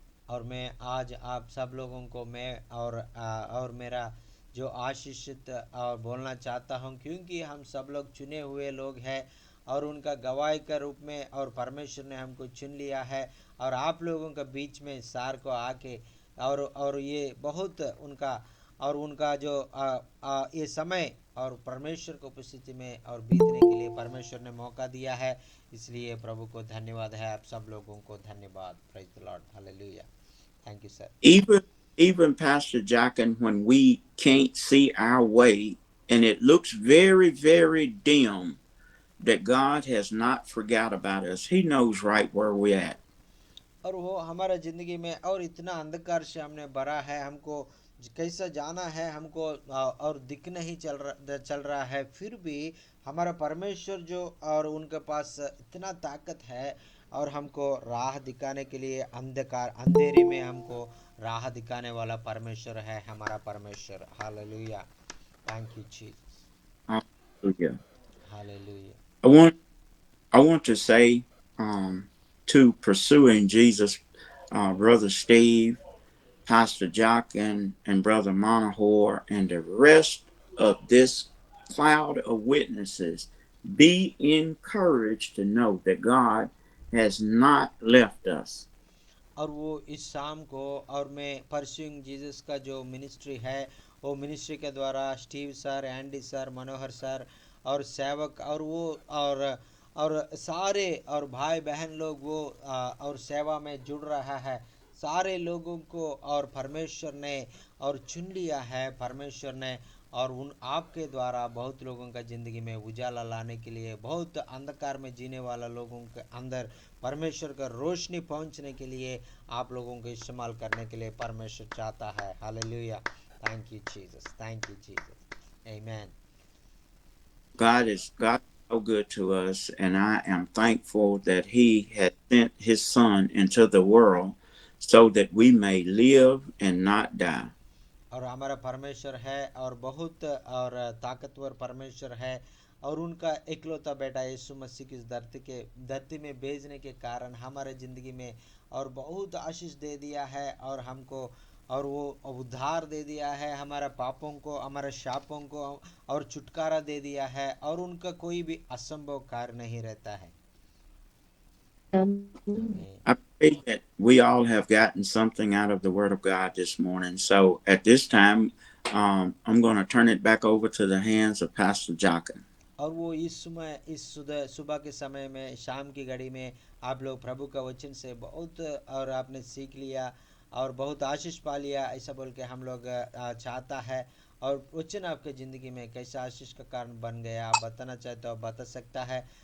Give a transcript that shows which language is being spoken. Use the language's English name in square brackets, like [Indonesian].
[Hindi] और मैं आज आप सब लोगों को मैं और मेरा जो आशीषित और बोलना चाहता हूं, क्योंकि हम सब लोग चुने हुए लोग हैं और उनका गवाही के रूप में, और परमेश्वर ने हमको चुन लिया है और आप लोगों के बीच में सार को आके और ये बहुत उनका जो ये समय और परमेश्वर को उपस्थिति में और बीतने के लिए परमेश्वर ने मौका दिया है, इसलिए प्रभु को धन्यवाद है। आप सब लोगों को धन्यवाद। [English] Praise the lord, hallelujah. Thank you sir. Even Pastor Jockin, when we can't see our way and it looks very, very dim, that God has not forgot about us. He knows right where we're at. [Hindi] और वो हमारा जिंदगी में और इतना अंधकार से हमने भरा है, हमको कैसा जाना है हमको और दिख नहीं चल रहा है, फिर भी हमारा परमेश्वर जो और उनके पास इतना ताकत है और हमको राह दिखाने के लिए अंधेरे में हमको राह दिखाने वाला परमेश्वर है हमारा परमेश्वर। [English] Hallelujah, thank you Jesus, Hallelujah. Hallelujah. I want to say to Pursuing Jesus, Brother Steve, Pastor Jockin, and Brother Monahor, and the rest of this cloud of witnesses, be encouraged to know that God has not left us. [Hindi] और वो इस शाम को और मैं pursuing Jesus का जो ministry है, वो मिनिस्ट्री के द्वारा स्टीव सर, एंडी सर, मनोहर सर और सेवक और वो और सारे और भाई बहन लोग वो और सेवा में जुड़ रहा है, सारे लोगों को और परमेश्वर ने और चुन लिया है परमेश्वर ने, और उन आपके द्वारा बहुत लोगों का ज़िंदगी में उजाला लाने के लिए, बहुत अंधकार में जीने वाला लोगों के अंदर परमेश्वर का रोशनी पहुंचने के लिए आप लोगों को इस्तेमाल करने के लिए परमेश्वर चाहता है। [English] Hallelujah, thank you Jesus, thank you Jesus, amen. God is so good to us, and I am thankful that He has sent His Son into the world so that we may live and not die. [Hindi] और हमारा परमेश्वर है और बहुत और ताकतवर परमेश्वर है, और उनका इकलौता बेटा यीशु मसीह की धरती में भेजने के कारण हमारे ज़िंदगी में और बहुत आशीष दे दिया है, और हमको और वो उद्धार दे दिया है, हमारा पापों को, हमारे शापों को और छुटकारा दे दिया है, और उनका कोई भी असंभव कार्य नहीं रहता है। [English] I pray that we all have gotten something out of the Word of God this morning. So at this time, I'm going to turn it back over to the hands of Pastor Jockin. [Hindi] और वो इस समय इस सुबह के समय में, शाम की घड़ी में आप लोग प्रभु का वचन से बहुत और आपने सीख लिया और बहुत आशीष पा लिया, ऐसा बोल के हम लोग चाहता है। और वचन आपके ज़िंदगी में कैसा आशीष का कारण बन गया, आप बताना चाहते हो आप बता सकता है।